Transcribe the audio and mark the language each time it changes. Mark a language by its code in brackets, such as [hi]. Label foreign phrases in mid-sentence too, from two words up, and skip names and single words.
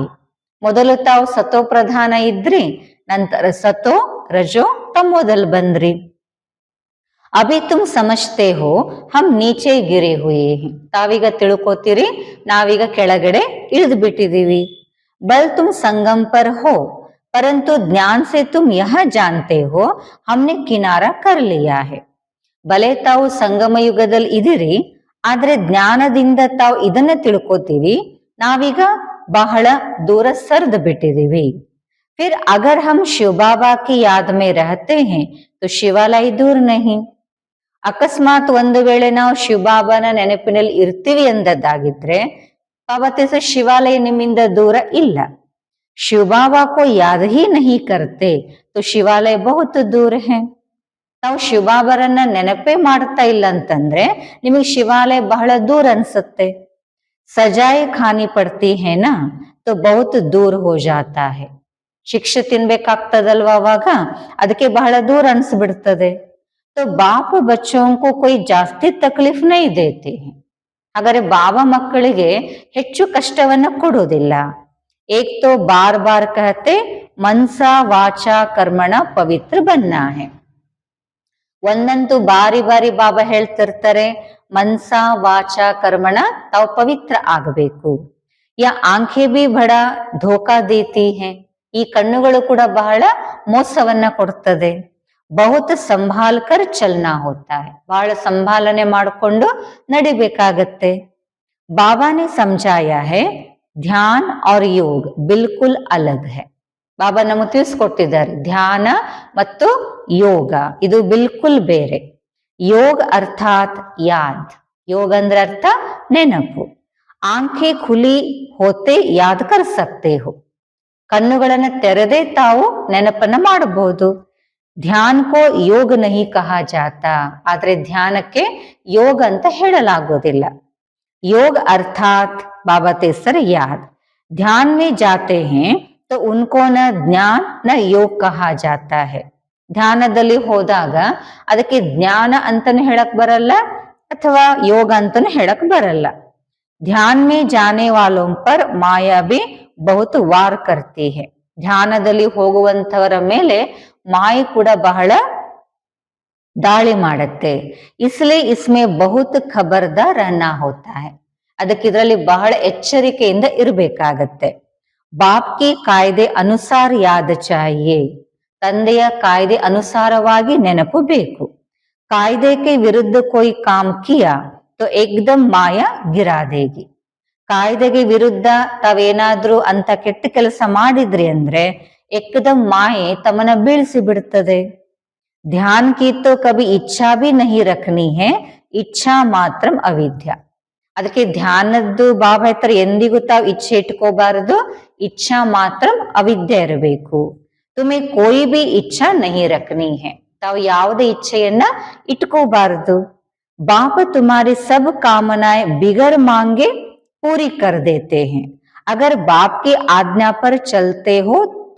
[kn] ಮೊದಲು ತಾವು ಸತೋ ಪ್ರಧಾನ ಇದ್ರಿ, ನಂತರ ಸತೋ ರಜೋ ತಮೋದಲ್ಲಿ ಬಂದ್ರಿ. [hi] अभी तुम समझते हो हम नीचे गिरे हुए हैं. [kn] ತಾವೀಗ ತಿಳ್ಕೋತೀರಿ, ನಾವೀಗ ಕೆಳಗಡೆ ಇಳಿದು ಬಿಟ್ಟಿದೀವಿ. [hi] बल तुम संगम पर हो परंतु ज्ञान से तुम यह जानते हो हमने किनारा कर लिया है. [kn] ಬಲೆ ತಾವು ಸಂಗಮ ಯುಗದಲ್ಲಿ ಇದಿರಿ, ಆದ್ರೆ ಜ್ಞಾನದಿಂದ ತಾವು ಇದನ್ನ ತಿಳ್ಕೋತೀವಿ, ನಾವೀಗ ಬಹಳ ದೂರ ಸರಿದು ಬಿಟ್ಟಿದೀವಿ. [hi] फिर अगर हम शिव बाबा की याद में रहते हैं तो ಶಿವಾಲಯ दूर नहीं. [kn] ಅಕಸ್ಮಾತ್ ಒಂದು ವೇಳೆ ನಾವು ಶಿವಬಾಬಾನ ನೆನಪಿನಲ್ಲಿ ಇರ್ತೀವಿ ಎಂದದ್ದಾಗಿದ್ರೆ ಬಾಬಾ ತಿಳಿಸ ಶಿವಾಲಯ ನಿಮ್ಮಿಂದ ದೂರ ಇಲ್ಲ. [hi] शिव बाबा को याद ही नहीं करते तो ಶಿವಾಲಯ बहुत दूर है. [kn] ನಾವು ಶಿವಬಾಬರನ್ನ ನೆನಪೇ ಮಾಡ್ತಾ ಇಲ್ಲ ಅಂತಂದ್ರೆ ನಿಮಗೆ ಶಿವಾಲಯ ಬಹಳ ದೂರ ಅನ್ಸುತ್ತೆ. [hi] सज़ाई खानी पड़ती है ना तो बहुत दूर हो जाता है. [kn] ಶಿಕ್ಷೆ ತಿನ್ಬೇಕಾಗ್ತದಲ್ವಾ ಅವಾಗ, ಅದಕ್ಕೆ ಬಹಳ ದೂರ ಅನ್ಸ್ಬಿಡ್ತದೆ. [hi] तो बाप बच्चों को कोई जास्ती तकलीफ़ नहीं देते हैं. [kn] ಹಾಗಾದ್ರೆ ಬಾಬಾ ಮಕ್ಕಳಿಗೆ ಹೆಚ್ಚು ಕಷ್ಟವನ್ನ ಕೊಡೋದಿಲ್ಲ. [hi] एक तो बार बार कहते मनसा वाचा कर्मण पवित्र बनना है. [kn] ಒಂದಂತೂ ಬಾರಿ ಬಾರಿ ಬಾಬಾ ಹೇಳ್ತಿರ್ತಾರೆ, ಮನ್ಸಾ ವಾಚಾ ಕರ್ಮಣ ತಾವು ಪವಿತ್ರ ಆಗಬೇಕು. [hi] ये आँखें भी बड़ा धोखा देती हैं. [kn] ಈ ಕಣ್ಣುಗಳು ಕೂಡ ಬಹಳ ಮೋಸವನ್ನ ಕೊಡ್ತದೆ. [hi] बहुत संभाल कर चलना होता है, [kn] ಬಹಳ ಸಂಭಾಲನೆ ಮಾಡಿಕೊಂಡು ನಡಿಬೇಕಾಗತ್ತೆ. [hi] बाबा ने समझाया है ध्यान और योग बिल्कुल अलग है. [kn] ಬಾಬಾ ನಮಗೆ ತಿಳಿಸ್ಕೊಟ್ಟಿದ್ದಾರೆ ಧ್ಯಾನ ಮತ್ತು ಯೋಗ ಇದು ಬಿಲ್ಕುಲ್ ಬೇರೆ. ಯೋಗ ಅರ್ಥಾತ್ ಯಾದ್, ಯೋಗ ಅಂದ್ರೆ ಅರ್ಥ ನೆನಪು. [hi] आँखें खुली होते याद कर सकते हो, [kn] ಕಣ್ಣುಗಳನ್ನ ತೆರೆದೇ ತಾವು ನೆನಪನ್ನ ಮಾಡಬಹುದು. [hi] ध्यानको योग नहीं कहा जाता, [kn] ಆದ್ರೆ ಧ್ಯಾನಕ್ಕೆ ಯೋಗ ಅಂತ ಹೇಳಲಾಗೋದಿಲ್ಲ. [hi] योग अर्थात बाबा तेसर याद, ध्यान में जाते हैं तो उनको न ज्ञान न योग कहा जाता है. [kn] ಧ್ಯಾನದಲ್ಲಿ ಹೋದಾಗ ಅದಕ್ಕೆ ಜ್ಞಾನ ಅಂತಾನು ಹೇಳಕ್ ಬರಲ್ಲ ಅಥವಾ ಯೋಗ ಅಂತಾನು ಹೇಳಕ್ ಬರಲ್ಲ. [hi] ಧ್ಯಾನ में जाने वालों पर माया भी बहुत वार करती है. [kn] ಧ್ಯಾನದಲ್ಲಿ ಹೋಗುವಂತವರ ಮೇಲೆ ಮಾಯೆ ಕೂಡ ಬಹಳ ದಾಳಿ ಮಾಡತ್ತೆ. [hi] इसलिए इसमें बहुत ख़बरदार रहना होता है, [kn] ಅದಕ್ಕೆ ಇದರಲ್ಲಿ ಬಹಳ ಎಚ್ಚರಿಕೆಯಿಂದ ಇರಬೇಕಾಗತ್ತೆ. [hi] बाप की क़ायदे अनुसार याद चाहिए, [kn] ತಂದೆಯ ಕಾಯ್ದೆ ಅನುಸಾರವಾಗಿ ನೆನಪು ಬೇಕು. [hi] क़ायदे के विरुद्ध कोई काम किया तो एकदम माया गिरा देगी. [kn] ಕಾಯ್ದೆಗೆ ವಿರುದ್ಧ ತಾವೇನಾದ್ರೂ ಅಂತ ಕೆಟ್ಟ ಕೆಲಸ ಮಾಡಿದ್ರಿ ಅಂದ್ರೆ ಏಕ್ದಮ್ ಮಾಯೆ ತಮ್ಮನ್ನ ಬೀಳಿಸಿ ಬಿಡ್ತದೆ. [hi] ध्यान की तो कभी इच्छा भी नहीं रखनी है, इच्छा ಮಾತ್ರಂ ಅವಿದ್ಯ. [kn] ಅದಕ್ಕೆ ಧ್ಯಾನದ್ದು ಬಾಬಾ ಹೇಳ್ತಾರೆ ಎಂದಿಗೂ ತಾವು ಇಚ್ಛೆ ಇಟ್ಕೋಬಾರದು, ಇಚ್ಛಾ ಮಾತ್ರಂ ಅವಿದ್ಯೆ ಇರಬೇಕು. [hi] तुम्हें कोई भी इच्छा नहीं रखनी है, [kn] ತಾವು ಯಾವುದೇ ಇಚ್ಛೆಯನ್ನ ಇಟ್ಕೋಬಾರದು. [hi] बाबा तुम्हारी सब कामनाएँ बग़ैर माँगे पूरी कर देते हैं, अगर बाप की आज्ञा पर चलते हो तो.